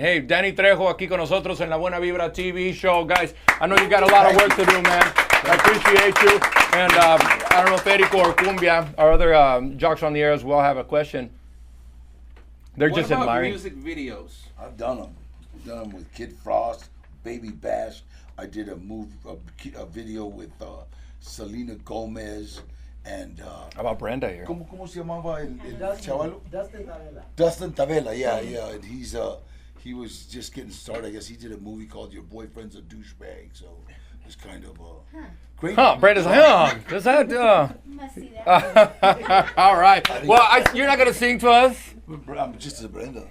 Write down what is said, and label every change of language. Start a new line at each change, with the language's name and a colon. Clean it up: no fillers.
Spanish: Hey, Danny Trejo aquí con nosotros en La Buena Vibra TV show.
English: Guys, I know you got a lot of work to do, man. I appreciate you. And I don't know if Erico or Cumbia, our other jocks on the air as well, have a question. They're just admiring. What about music videos? I've done them. I've done them with Kid Frost, Baby Bash. I did a video with Selena Gomez and How about Brenda here?
Spanish: ¿Cómo se llamaba el chavalo?
English: Dustin Tavella. Dustin Tavella, yeah. And he was just getting started. I guess he did a movie called Your Boyfriend's a Douchebag, so it's kind of great. Huh, Brenda's like, huh? Does that, Must see that. All right. Well, you're not going to sing to us? I'm just a Brenda.